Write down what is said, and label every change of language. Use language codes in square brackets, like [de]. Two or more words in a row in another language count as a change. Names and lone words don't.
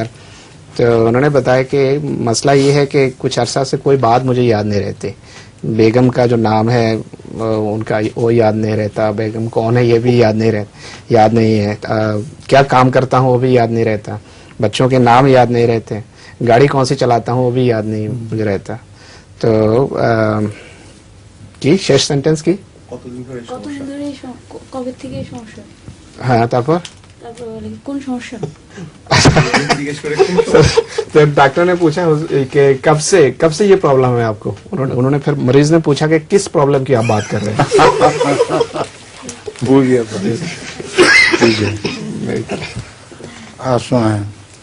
[ur] تو انہوں نے بتایا کہ مسئلہ یہ ہے کہ کچھ عرصہ سے کوئی بات مجھے یاد نہیں رہتی، بیگم کا جو نام ہے ان کا وہ یاد نہیں رہتا، بیگم کون ہے یہ بھی یاد نہیں ہے، کیا کام کرتا ہوں وہ بھی یاد نہیں رہتا، بچوں کے نام یاد نہیں رہتے، گاڑی کون سی چلاتا ہوں وہ بھی یاد نہیں مجھے رہتا. [bn] تو কি শেষ সেন্টেন্স কি কতদিন ধরে কবে থেকে এই সমস্যা? হ্যাঁ তারপর কোন সমস্যা? [ur] تو ڈاکٹر نے پوچھا کہ کب سے یہ پرابلم ہے آپ کو، انہوں نے پھر مریض نے پوچھا کہ کس پرابلم کی آپ بات کر رہے ہیں. بھول گیا. ٹھیک ہے آپ سنائیں.